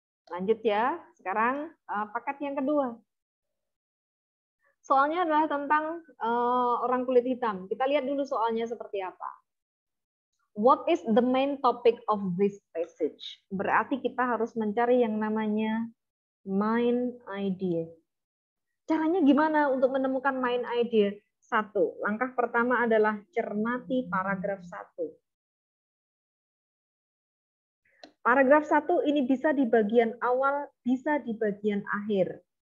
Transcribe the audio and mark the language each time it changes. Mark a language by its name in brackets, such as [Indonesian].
[Indonesian] Lanjut ya, sekarang paket yang kedua. Soalnya adalah tentang orang kulit hitam. Kita lihat dulu soalnya seperti apa. [English] What is the main topic of this passage? [Indonesian] Berarti kita harus mencari yang namanya main idea. Caranya gimana untuk menemukan main idea? 1. Langkah pertama adalah cermati paragraf 1. Paragraf 1 ini bisa di bagian awal, bisa di bagian akhir.